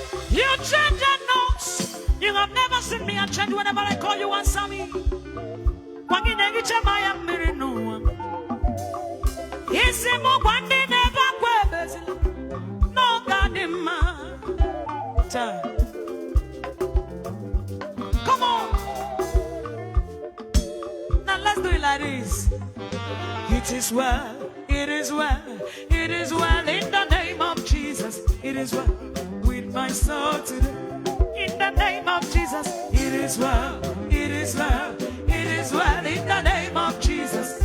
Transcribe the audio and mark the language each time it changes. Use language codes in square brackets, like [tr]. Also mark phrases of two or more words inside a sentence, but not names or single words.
[en] You change the notes. You have never seen me. I change whenever I call you, answer me. [ig] Kwa gị na-ehicha m anya mmiri n'ụwa. Isi m gwa ndị na-ebe akwa ebezila. N'oge a dị mma. Chao. [en] Come on. Now let's do it like this. It is well, it is well, it is well in the name of Jesus. It is well with my soul today. In the name of Jesus, it is well, it is well, it is well in the name of Jesus.